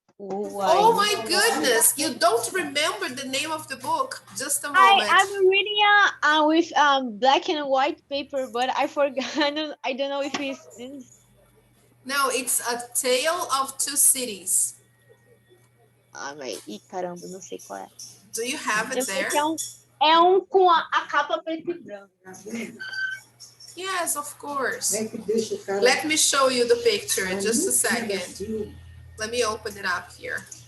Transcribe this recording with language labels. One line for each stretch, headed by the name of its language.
English: Oh Why? my goodness, you don't remember the name of the book. Just a moment. I'm reading with black and white paper, but I forgot. I don't know if it's this. No, it's A Tale of Two Cities.
Portuguese: Ah, mas ih, caramba, não sei qual é.
English: Do you have it
Portuguese: Eu sei
English: there?
Portuguese: que é um com a capa preto e branco.
English: Yes, of course. Let me show you the picture in just a second. Let me open it up here.